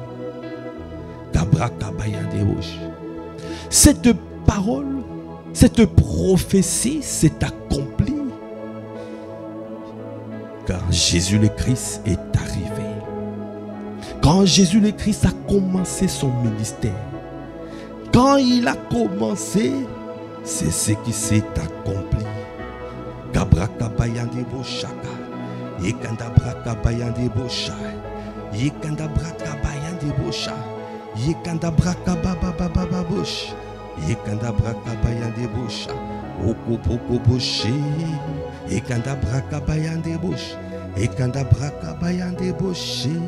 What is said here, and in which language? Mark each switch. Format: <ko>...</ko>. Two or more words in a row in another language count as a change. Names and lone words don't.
<fr>Cette parole, cette prophétie s'est accomplie quand Jésus le Christ est arrivé. Quand Jésus le Christ a commencé son ministère, quand il a commencé, c'est ce qui s'est accompli. Gabrakabayande boshaka, yekandabrakabayande bosha, yekandabrakabayande bosha, yekandabrakababababababosh, yekandabrakabayande bosha, okopoko boshe, yekandabrakabayande bosh, yekandabrakabayande boshe.</fr>